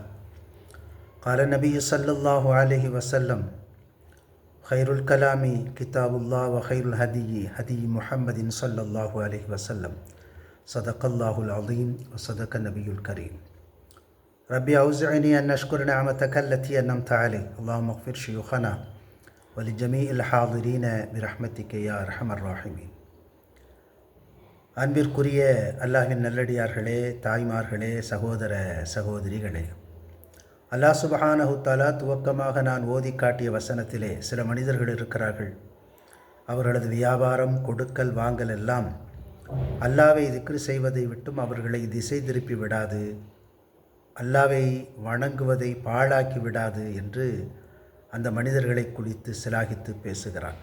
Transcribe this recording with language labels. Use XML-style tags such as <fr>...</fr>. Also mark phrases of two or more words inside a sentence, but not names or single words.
<ar>قال نبي صلى الله عليه وسلم خير الكلام كتاب الله و خير الهدي هدي محمد صلى الله عليه وسلم. صدق الله العظيم و صدق النبي الكريم. ربي أوزعني أن أشكر نعمتك التي أنعمت علي اللهم اغفر شيوخنا و لجميع الحاضرين برحمتك يا أرحم الراحمين.</ar> <ta>அன்பிற்குரிய அல்லாஹ்வின் நல்லடியார்களே, தாய்மார்களே, சகோதர சகோதரிகளே, அல்லாஹ்</ta> <ar>سبحانه تعالى</ar> <ta>துவக்கமாக நான் ஓதி காட்டிய வசனத்திலே சில மனிதர்கள் இருக்கிறார்கள். அவர்களது வியாபாரம், கொடுக்கல் வாங்கல் எல்லாம் அல்லாஹ்வை திக்ர் செய்வதை விட்டும் அவர்களை திசை திருப்பி விடாது, அல்லாஹ்வை வணங்குவதை பாழாக்கி விடாது என்று அந்த மனிதர்களை குறித்து சிலாகித்து பேசுகிறான்.</ta>